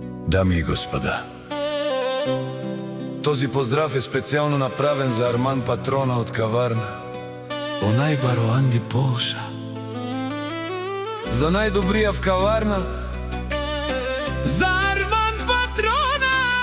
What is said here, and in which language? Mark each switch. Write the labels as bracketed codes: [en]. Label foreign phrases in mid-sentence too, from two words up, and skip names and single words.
[bg] Дами и господа, този поздрав е специјално направен за Арман Патрона од Каварна, [rom] онај бароанди [bg] Полша. За најдобрија в Каварна, за Арман Патрона.